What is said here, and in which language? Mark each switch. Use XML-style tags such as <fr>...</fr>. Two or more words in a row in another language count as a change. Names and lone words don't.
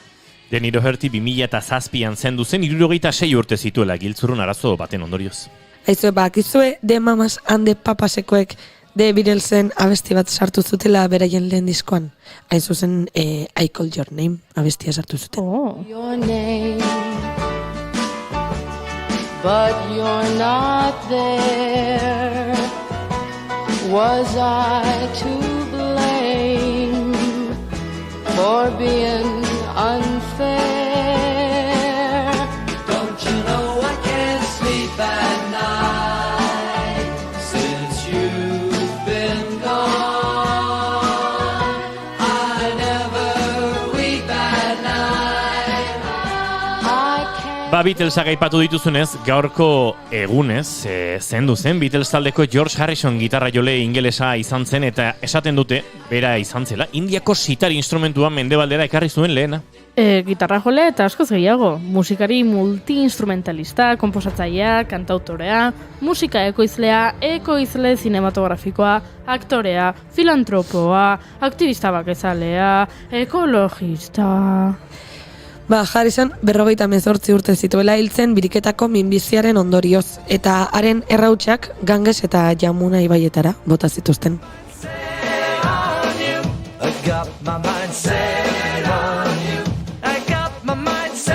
<eu>Denny Doherty 2007an zendu zen 76 urte zituela giltzurrun arazo baten ondorioz. Aizue bakizue, The Mamas and the Papasekoek The Beatlesen abesti bat sartu zutela beraien lehen diskoan. Hain zuzen, I Call Your Name abestia sartu zuten.</eu> <en>Oh. Your name, but you're not there. Was I to blame for being unfair? Don't you know I can't sleep at night since you've been gone. I never weep at night. I can't.</en> <eu>Beatlesak aipatu dituzunez, gaurko egunez, zendu zen Beatles taldeko George Harrison gitarra jole ingelesa izan zen eta esaten dute, bera izan zela, Indiako sitar instrumentua mendebaldera ekarri zuen lehena. Gitarra jole eta askoz gehiago. Musikari multi-instrumentalista, komposatzailea, kantautorea, musika ekoizle zinematografikoa, aktorea, filantropoa, aktivista bakezalea, ekologista... Harrison 58 urte zituela hiltzen biriketako minbiziaren ondorioz, eta haren errautsak Ganges eta Yamuna ibaietara bota zituzten.</eu> <en>I got my mind set on you. I got my mind</en>